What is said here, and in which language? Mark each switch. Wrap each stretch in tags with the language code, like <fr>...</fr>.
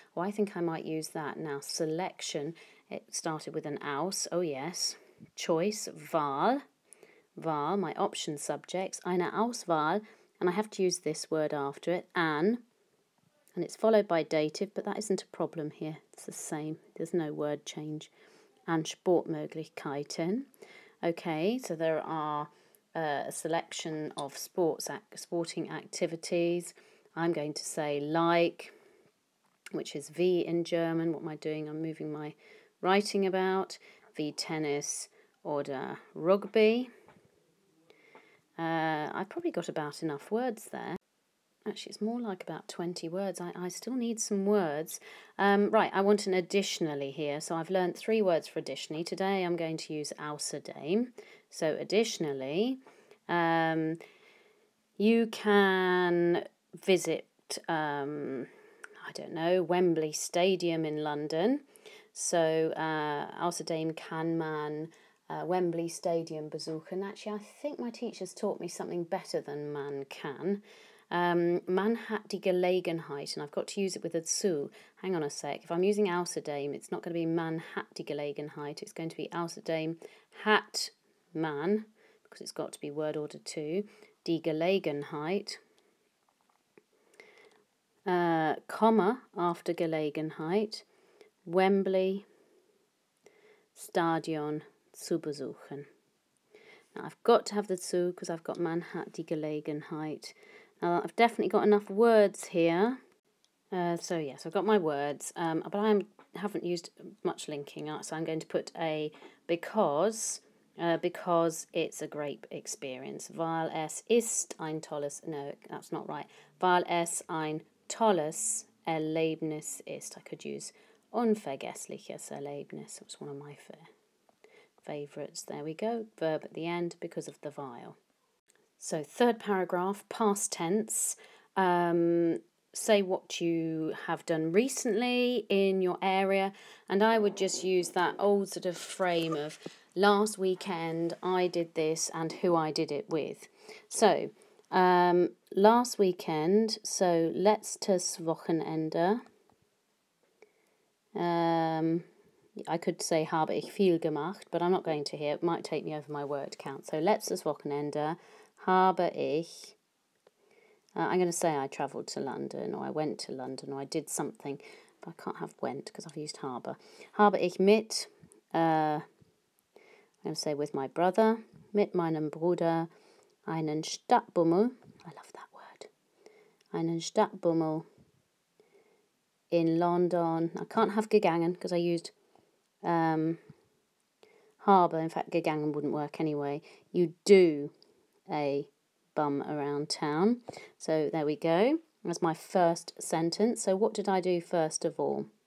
<en>Well, I think I might use that now. Selection, it started with an aus, oh yes. Choice, Wahl, my option subjects, eine Auswahl, and I have to use this word after it, and it's followed by dative, but that isn't a problem here. It's the same. There's no word change. And Sportmöglichkeiten. Okay, so there are a selection of sporting activities. I'm going to say like, which is wie in German. What am I doing? I'm moving my writing about.</en> <de>Wie Tennis oder Rugby.</de> <en>I've probably got about enough words there. Actually, it's more like about 20 words. I still need some words. Right, I want an additionally here. So I've learned 3 words for additionally. Today I'm going to use außerdem. So additionally, you can visit, I don't know, Wembley Stadium in London.</en> <de>So außerdem kann man Wembley Stadium besuchen.</de> <en>Actually, I think my teachers taught me something better than man can.</en> <de>Man hat die Gelegenheit,</de> <en>and I've got to use it with a zu. Hang on a sec. If I'm using außerdem, it's not going to be</en> <de>man hat die Gelegenheit.</de> <en>It's going to be</en> <de>außerdem hat man,</de> <en>because it's got to be word order 2.</en> <de>Die Gelegenheit.</de> <en>Comma after Gelegenheit.</en> <de>Wembley Stadion zu besuchen.</de> <en>Now I've got to have the zu because I've got</en> <de>man hat die Gelegenheit.</de> <en>Now I've definitely got enough words here. So yes, I've got my words, but I haven't used much linking, so I'm going to put a because it's a great experience.</en> <de>Weil es ist ein tolles,</de> <en>no, that's not right.</en> <de>Weil es ein tolles Erlebnis ist.</de> <en>I could use</en> <de>unvergessliches Erlebnis.</de> <en>It's one of my favourites. There we go. Verb at the end because of the weil. So third paragraph, past tense. Say what you have done recently in your area, and I would just use that old sort of frame of last weekend I did this and who I did it with. So last weekend, so</en> <de>letztes Wochenende.</de> <en>I could say</en> <de>habe ich viel gemacht,</de> <en>but I'm not going to here. It might take me over my word count.</en> <de>So letztes Wochenende habe ich.</de> <en>I'm going to say I travelled to London, or I went to London, or I did something, but I can't have went because I've used habe.</en> <de>Habe ich mit,</de> <en>I'm going to say with my brother,</en> <de>mit meinem Bruder, einen Stadtbummel,</de> <en>I love that word,</en> <de>einen Stadtbummel in London.</de> <en>I can't have gegangen because I used habe. In fact, gegangen wouldn't work anyway. You do a bum around town. So there we go. That's my first sentence. So what did I do first of all?</en>